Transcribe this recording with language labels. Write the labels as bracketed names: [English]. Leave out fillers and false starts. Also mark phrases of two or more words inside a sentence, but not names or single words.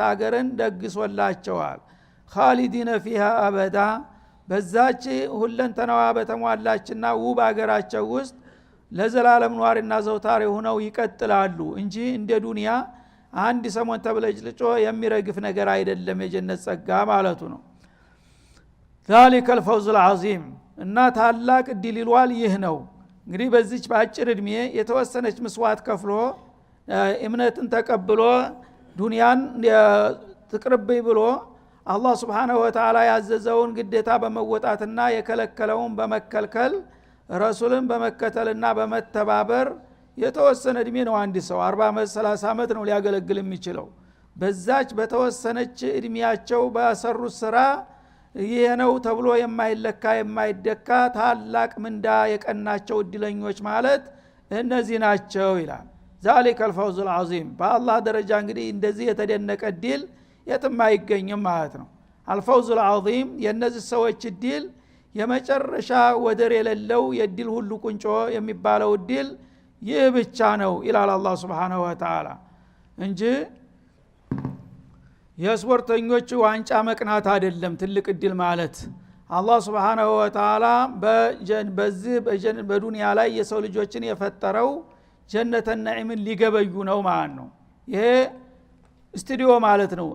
[Amharic] ሀገርን ደግሶላቸዋል። [Arabic] خالدين فيها أبدا [Amharic] በዛች ሁለንተናዋ በተሟላችና ውብ ሀገራቸው ውስጥ ለዘላለም ኗሪና ዘውታሪ ሆነው ይቀጥላሉ እንጂ እንደ ዱንያ አንድ ሰሞን ተብለጭልጮ የሚረግፍ ነገር አይደለም የጀነት ጸጋ ማለቱ ነው። [Arabic] ذلك الفوز [Amharic] العظيم እና ታላቅ ድል ይሏል ይህ ነው። እንግዲህ በዚች በአጭር እድሜ የተወሰነች መስዋዕት ከፍሎ እምነትን ተቀብሎ ዱንያን ትቅርብይ ብሎ አላህ [Arabic] سبحانه وتعالى [Amharic] ያዘዘውን ግዴታ በመወጣትና የከለከለውን በመከልከል ረሱልን በመከተልና በመተባበር የተወሰነ እድሜ ነው። አንድ ሰው 40 ዓመት 30 ዓመት ነው ሊያገለግል የሚችለው። በዛች በተወሰነች እድሜያቸው በሰሩት ስራ ይሄ ነው ተብሎ የማይለካ የማይደካ ታላቅ ምንዳ የቀናቸው እድለኞች ማለት እነዚህ ናቸው ይላል። [Arabic] ذلك الفوز العظيم [Amharic] በአላህ ደረጃ እንግዲህ እንደዚህ የተደነቀ ድል የትም አይገኝም ማለት ነው። [Arabic] الفوز العظيم [Amharic] የነዚህ ሰዎች ድል የመጨረሻ ወደር የሌለው የድል ሁሉ ቁንጮ የሚባለው ድል ይህ ብቻ ነው ይላል አላህ [Arabic] سبحانه وتعالى [Amharic] እንጂ የስፖርተኞች ዋንጫ መቅናት አይደለም። ትልቅ ድል ማለት አላህ [Arabic] سبحانه وتعالى [Amharic] በዚህ በዱንያ ላይ የሰው ልጆችን የፈጠረው [Arabic] جنة النعيم [Amharic] ሊገበዩ ነው ማለት ነው። ይሄ ስቱዲዮ ማለት ነው።